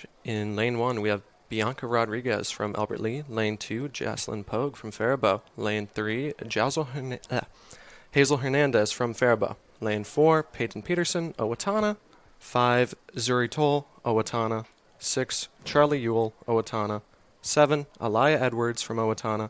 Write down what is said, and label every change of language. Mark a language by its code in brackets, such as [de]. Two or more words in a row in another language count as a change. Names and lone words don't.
[en] In lane 1, we have Bianca Rodriguez from Albert Lee. Lane 2, Jocelyn Pogue from Faribault. Lane 3, Hazel Hernandez from Faribault. Lane 4, Peyton Peterson, Owatonna. 5, Zuri Toll, Owatonna. 6, Charlie Ewell, Owatonna. 7, Alaya Edwards from Owatonna.